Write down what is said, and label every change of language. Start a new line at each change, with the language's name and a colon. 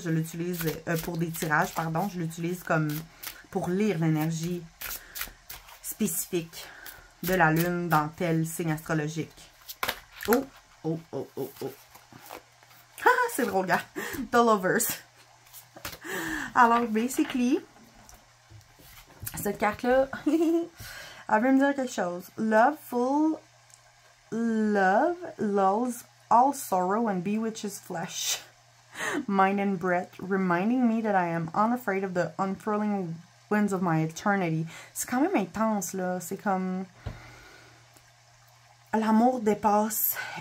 French: Je l'utilise pour des tirages, pardon. Je l'utilise comme pour lire l'énergie spécifique de la lune dans tel signe astrologique. Oh, oh, oh, oh, oh. C'est drôle, gars. The Lovers. Alors, basically, cette carte-là, elle veut me dire quelque chose.
English: Love lulls all sorrow and bewitches flesh, mind and breath, reminding me that I am unafraid of the unfurling winds of my eternity.
French: C'est quand même intense, là. C'est comme... L'amour dépasse...